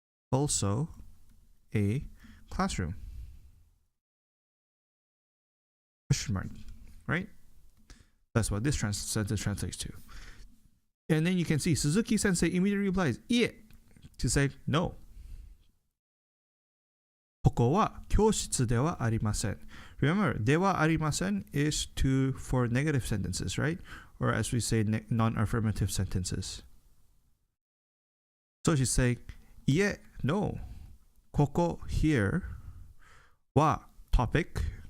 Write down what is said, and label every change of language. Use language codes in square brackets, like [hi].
[en] also a classroom? Question mark, right? That's what this sentence translates to. And then you can see Suzuki Sensei immediately replies, "Ie," to say no. [ja] ここは教室ではありません. [en] Remember, ではありません is for negative sentences, right? Or as we say, non-affirmative sentences. So she's saying, いえ, no. ここ here は topic.